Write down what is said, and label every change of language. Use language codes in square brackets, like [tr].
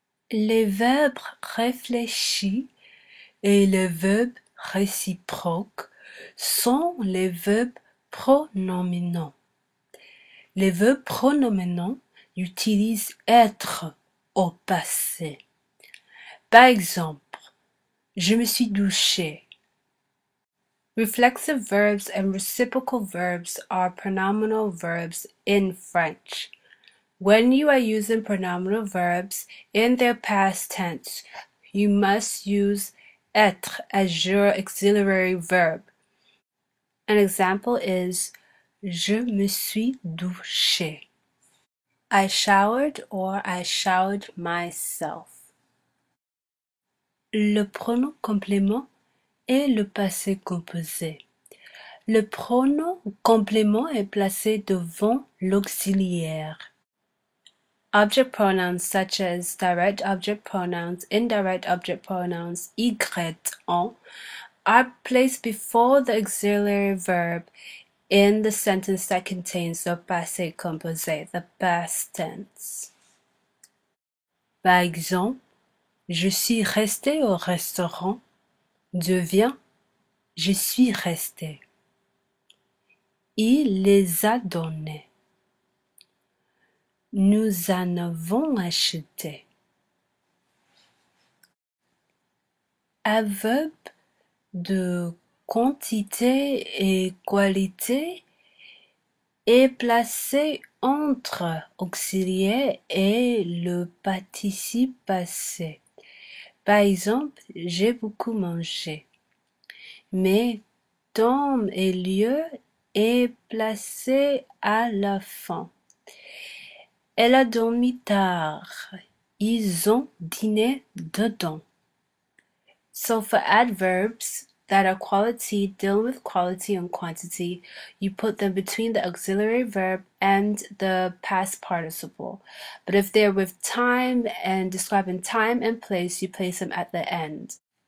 [fr] Les verbes réfléchis et les verbes réciproques sont les verbes pronominaux. Les verbes pronominaux utilisent être au passé. Par exemple, je me suis douché. [en] Reflexive verbs and reciprocal verbs are pronominal verbs in French. When you are using pronominal verbs in their past tense, you must use être as your auxiliary verb. An example is [fr] je me suis douché. [en] I showered or I showered myself. [fr] Le pronom complément et le passé composé. Le pronom complément est placé devant l'auxiliaire. [en] Object pronouns such as direct object pronouns, indirect object pronouns, y, on, are placed before the auxiliary verb in the sentence that contains the passé composé, the past tense. [fr] Par exemple, je suis resté au restaurant devient je suis resté. Il les a donnés. Nous en avons acheté. Un verbe de quantité et qualité est placé entre auxiliaire et le participe passé. Par exemple, j'ai beaucoup mangé. Mais temps et lieu est placé à la fin. Elle a dormi tard. Ils ont dîné dedans. [en] So for adverbs that are quality, dealing with quality and quantity, you put them between the auxiliary verb and the past participle. But if they're with time and describing time and place, you place them at the end.